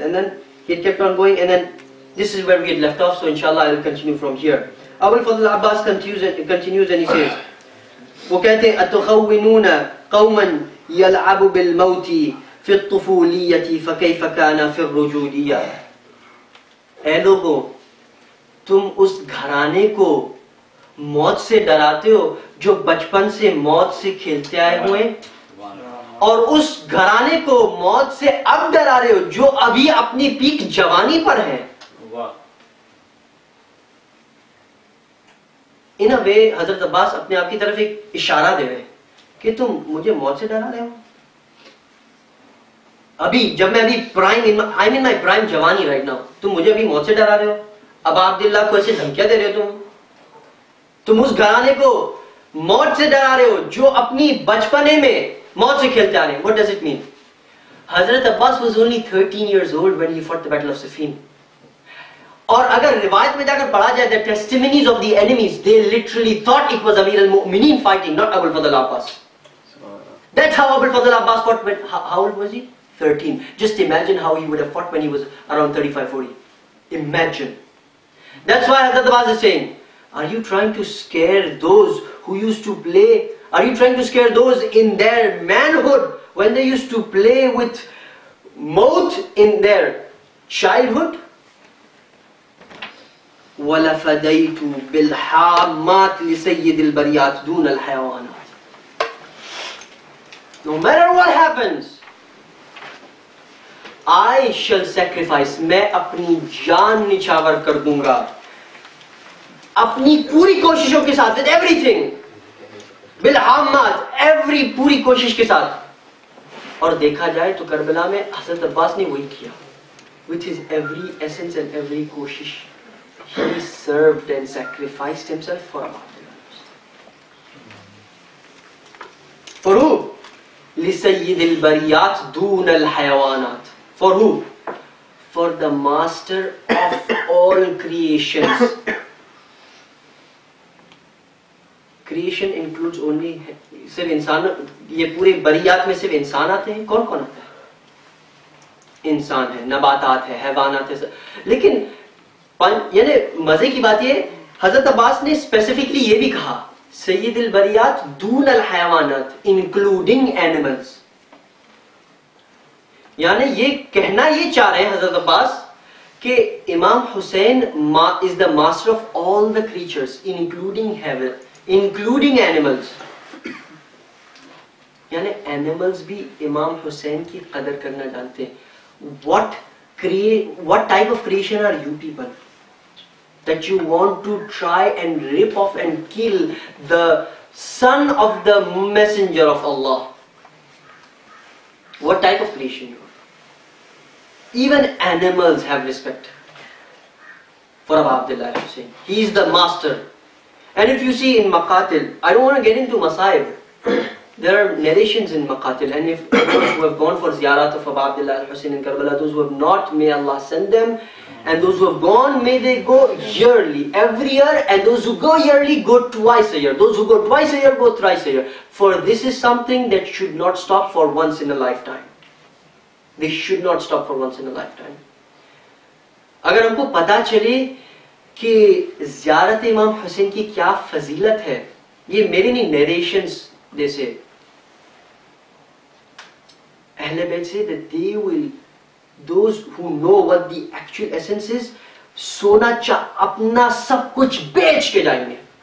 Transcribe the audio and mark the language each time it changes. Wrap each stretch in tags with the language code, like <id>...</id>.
<en>And then he had kept on going, and then this is where we had left off, so inshallah I will continue from here. Abul Fadl Abbas continues and he says,</en> <ur>وہ کہتے ہیں</ur> <ar>أتخونون قوما يلعب بالموت في الطفولية فكيف كان في الرجولية.</ar> <ur>اے لوگوں، تم اس گھرانے کو موت سے ڈراتے ہو جو بچپن سے موت سے کھیلتے آئے ہوئے، اور اس گھرانے کو موت سے اب ڈرا رہے ہو جو ابھی اپنی پیک جوانی پر ہے. ان وے حضرت عباس اپنے آپ کی طرف ایک اشارہ دے رہے ہیں کہ تم مجھے موت سے ڈرا رہے ہو. ابھی جب میں ابھی پرائم جوانی</ur> <en>right now,</en> <ur>تم مجھے ابھی موت سے ڈرا رہے ہو. اب عبداللہ کو ایسے دھمکیاں دے رہے ہو. تم اس گھرانے کو موت سے ڈرا رہے ہو جو اپنی بچپنے میں موت سے کھیلتے آ رہے ہیں.</ur> <en>What does it mean? Hazrat Abbas was only 13 years old when he fought the battle of Siffin.</en> <ur>اور اگر روایت میں جا کر پڑھا جائے</ur> <en>the testimonies of the enemies, they literally thought it was Amir al-Mu'mineen fighting, not Abul Fadl Abbas. That's how Abul Fadl Abbas fought. How old was he? 13. Just imagine how he would have fought when he was around 35-40. Imagine. That's why Hazrat Abbas is saying, are you trying to scare those who used to play? Are you trying to scare those in their manhood when they used to play with maut in their childhood?</en> <ar>وَلَفَدَيْتُ بِالْحَامَّاتِ لِسَيِّدِ الْبَرِيَاتِ دُونَ الْحَيَوَانَاتِ.</ar> <en>No matter what happens, I shall sacrifice.</en> <ur>میں اپنی جان نچھاور کر دوں گا اپنی پوری کوششوں کے ساتھ.</ur> <en>with everything,</en> <ur>بالحامات, every پوری کوشش کے ساتھ. اور دیکھا جائے تو کربلا میں حضرت عباس نے وہی کیا.</ur> <en>with his every essence and every کوشش, he served and sacrificed himself for Allah. For who?</en> <ar>لِسَيِّدِ الْبَرِيَاتِ دُونَ الْحَيَوَانَاتِ.</ar> <en>For who? For the master of all creations. Creation includes only</en> <ur>صرف انسان. یہ پورے بریات میں صرف انسان آتے ہیں. کون کون آتا ہے؟ انسان ہے, نباتات ہے, حیوانات ہے. لیکن یعنی مزے کی بات یہ, حضرت عباس نے اسپیسیفکلی یہ بھی کہا</ur> <ar>سید البریات دون الحیوانات</ar> <en>Including animals.</en> <ur>یعنی یہ کہنا یہ چاہ رہے ہیں حضرت عباس کہ</ur> <en>Imam Hussain is the master of all the creatures including heaven, including animals.</en> <ur>یعنی animals بھی امام حسین کی قدر کرنا جانتے ہیں.</ur> <en>What type of creation are you people that you want to try and rip off and kill the son of the messenger of Allah? What type of creation you are? Even animals have respect for Abu Abdullah Hussein. He is the master. And if you see in Maqatil, I don't want to get into Masaib. There are narrations in Maqatil, and if those who have gone for ziyarat of Abu Abdullah Hussein in Karbala, those who have not, may Allah send them, and those who have gone, may they go yearly, every year, and those who go yearly, go twice a year. Those who go twice a year, go thrice a year. For this is something that should not stop for once in a lifetime. They should not stop for once in a lifetime.</en> <ur>اگر ہم کو پتا چلے کہ زیارت امام حسین کی کیا فضیلت ہے, یہ میرے نہیں نیریشنز جیسے اہل بیت سے,</ur> <en>that they will, those who know what the actual essence is,</en> <ur>سونا اپنا سب کچھ بیچ کے جائیں گے.</ur>